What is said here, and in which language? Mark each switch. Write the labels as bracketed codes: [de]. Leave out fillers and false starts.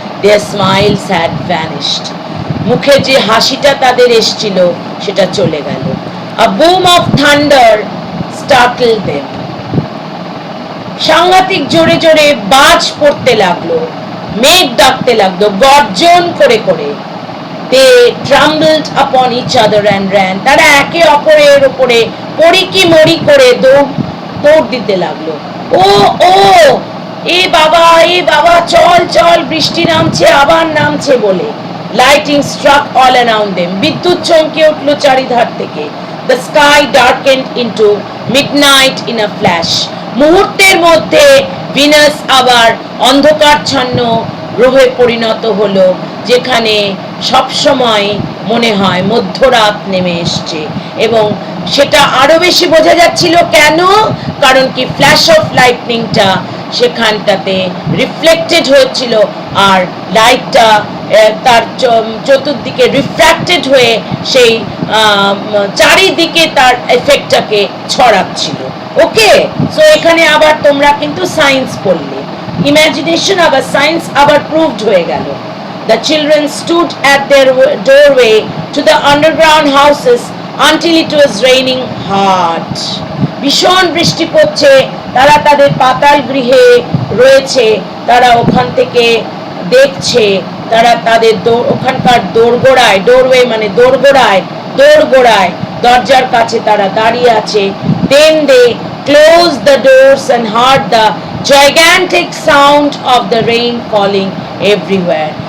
[en] Their smiles had vanished. [bn] মুখে যে হাসিটা তাদের এসেছিল সেটা চলে গেল। [en] A boom of thunder startled them. [bn] সাংঘাতিক জোরে জোরে বাজ পড়তে লাগলো, মেঘ ডাকতে লাগলো গর্জন করে করে। [en] They trembled upon each other and ran. [bn] তারা একে অপরের উপরে পড়ি মরি করে দৌড় দিতে লাগলো। ও ও, এ বাবা, চল চল, বৃষ্টি নামছে, আবার নামছে বলে। [en] Lightning struck all around them. [bn] বিদ্যুৎ চমকে উঠলো চারিধার থেকে। [en] The sky darkened into midnight in a flash. [bn] মুহূর্তের মধ্যে ভিনাস আবার অন্ধকারচ্ছন্ন গ্রহে পরিণত হলো, যেখানে সবসময় মনে হয় মধ্যরাত নেমে এসছে, এবং সেটা আরো বেশি বোঝা যাচ্ছিল কেন, কারণ কি [en] flash of লাইটনিংটা [bn] সেখানটাতে রিফ্লেক্টেড হয়েছিল, আর লাইটটা তার চতুর্দিকে রিফ্র্যাক্টেড হয়ে সেই চারিদিকে তার এফেক্টটাকে ছড়াচ্ছিল। ওকে, সো এখানে আবার তোমরা কিন্তু সায়েন্স পড়লে, ইমাজিনেশন আবার সায়েন্স আবার প্রুভড হয়ে গেল। [en] The children stood at their doorway to the underground houses until it was raining hard. [bn] ভীষণ বৃষ্টি পড়ছে, তারা তাদের পাতাল গৃহে রয়েছে, তারা ওখান থেকে দেখছে, তারা তাদের ওখানকার দোরগোড়ায়, ডোরওয়ে মানে দোরগোড়ায় দরজার কাছে তারা দাঁড়িয়ে আছে। [en] Then they closed the doors and heard the gigantic sound of the rain falling everywhere.